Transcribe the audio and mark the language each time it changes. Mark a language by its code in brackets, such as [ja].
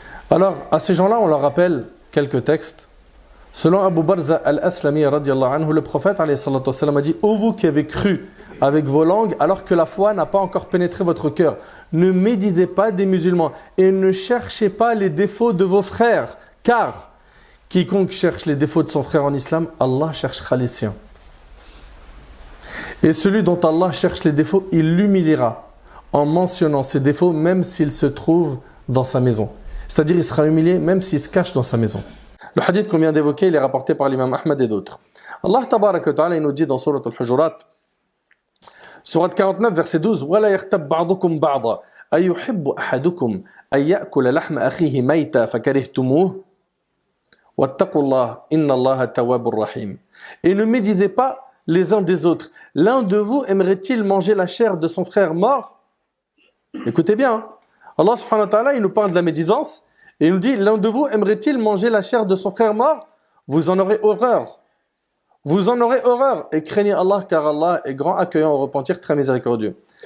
[fr] Alors, à ces gens-là, on leur rappelle quelques textes. Selon Abu Barza al-Aslami, le prophète a dit « Ô vous qui avez cru avec vos langues, alors que la foi n'a pas encore pénétré votre cœur, ne médisez pas des musulmans et ne cherchez pas les défauts de vos frères, car quiconque cherche les défauts de son frère en islam, Allah cherchera les siens. Et celui dont Allah cherche les défauts, il l'humiliera en mentionnant ses défauts, même s'il se trouve dans sa maison. » C'est-à-dire, il sera humilié même s'il se cache dans sa maison. Le hadith qu'on vient d'évoquer, il est rapporté par l'imam Ahmad et d'autres. Allah tabaraka wa ta'ala, il nous dit dans Surat al-Hujurat, Surat 49, verset 12, [ar] وَلَا يَغْتَبْ بَعْضُكُمْ بَعْضًا أَيُحِبُّ أَحَدُكُمْ أَن يَأْكُلَ لَحْمَ أَخِيهِ مَيْتًا فَكَرِهْتُمُوهُ وَاتَّقُوا اللَّهَ إِنَّ اللَّهَ التَّوَّابُ الرَّحِيمُ. [fr] Et ne médisez pas les uns des autres. L'un de vous aimerait-il manger la chair de son frère mort? Écoutez bien, hein. Allah subhanahu wa ta'ala, il nous parle de la médisance et il nous dit, l'un de vous aimerait-il manger la chair de son frère mort? Vous en aurez horreur. Vous en aurez horreur et craignez Allah car Allah est grand, accueillant au repentir, très miséricordieux.